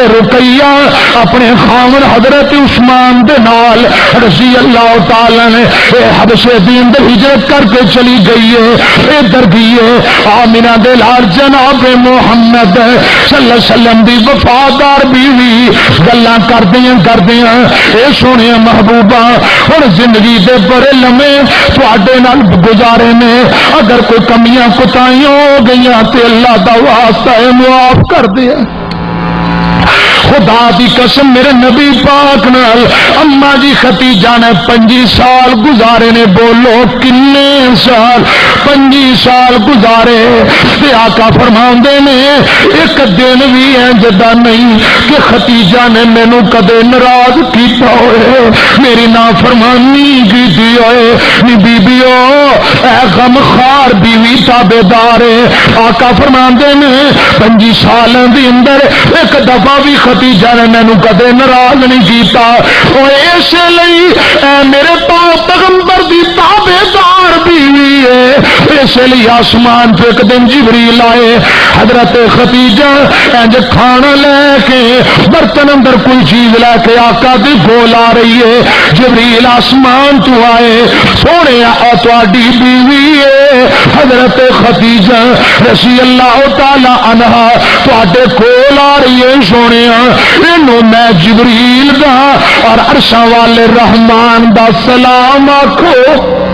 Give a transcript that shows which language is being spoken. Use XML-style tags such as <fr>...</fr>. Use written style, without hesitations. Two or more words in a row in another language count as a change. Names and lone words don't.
<pa>رقیہ اپنے خاون حضرت عثمان دے نال رضی اللہ تعالی نے حبشے دی اندر ہجرت کر کے چلی گئی ہے ادھر گئی ہے آمینہ دے لال جناب محمد</pa> <ar>صلی اللہ علیہ وسلم</ar> <pa>دی وفادار بیوی گلاں کردیاں اے سونے محبوبہ ہن زندگی دے بڑے لمحے تواڈے نال گزارے نے اگر کوئی کمیاں کوتاہیاں ہو گئیاں تے اللہ دا واسطہ ہے معاف کر دے خدا دی قسم میرے نبی پاک نال اما جی ختیجہ نے 25 سال گزارے نے بولو کنے سال 25 سال گزارے تے آقا فرماندے نے ایک دن بھی ہے جدا نہیں کہ ختیجہ نے مینوں کدے ناراض کیتا ہوئے میری نافرمانی کیتی ہوئے نی بیبیو اے غم خار بیوی تابعدار ہے آقا فرماندے نے 25 سالاں دی اندر ایک دفعہ بھی ختیجہ نے مینوں کدے ناراض نہیں کیتا او اس لئی اے میرے پاک پیغمبر دی تابعدار بیوی ہے اس لیے آسمان پہ ایک دن جبریل آئے حضرت ختیجہ انج کھانا لے کے برتن اندر کوئی چیز لے کے آقا دی گول آ رہی ہے جبریل آسمان تو آئے سونے آ تواڈی بیوی ہے حضرت ختیجہ</pa> <ar>رضی اللہ تعالی عنہا</ar> <pa>تواڈے کول آ رہی ہے سونے اینو میں جبریل دا اور عرشاں والے رحمان دا سلام آکھو</pa>